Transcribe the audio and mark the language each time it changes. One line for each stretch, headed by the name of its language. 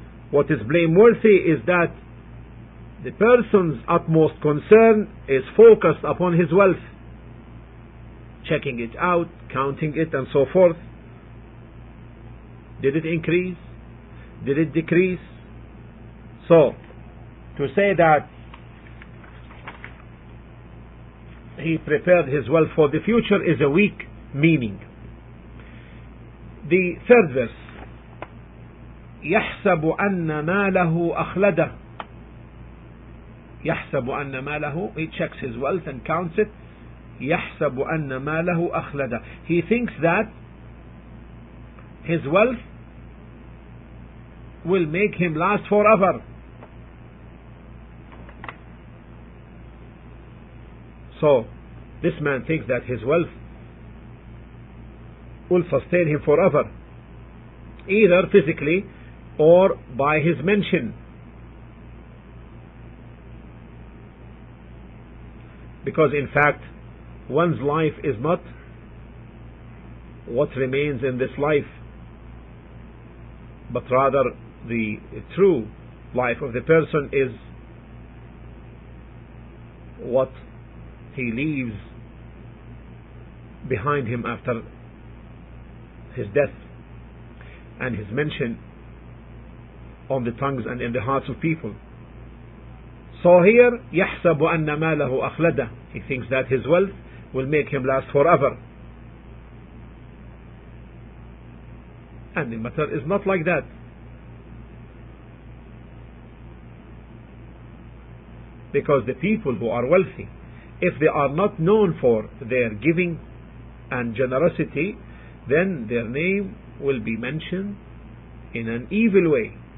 English: What is blameworthy is that the person's utmost concern is focused upon his wealth, checking it out, counting it, and so forth. Did it increase? Did it decrease? So, to say that he prepared his wealth for the future is a weak meaning. The third verse,
Arabic: يحسب أن ماله أخلده. يحسب أن ماله,
English: he checks his wealth and counts it.
Arabic: يحسب أن ماله أخلده.
English: He thinks that his wealth will make him last forever. So, this man thinks that his wealth will sustain him forever, either physically or by his mention. Because in fact, one's life is not what remains in this life, but rather the true life of the person is what he leaves behind him after his death, and his mention on the tongues and in the hearts of people. So here,
Arabic: يحسب أن ماله أخلده.
English: He thinks that his wealth will make him last forever. And the matter is not like that. Because the people who are wealthy, if they are not known for their giving and generosity, then their name will be mentioned in an evil way.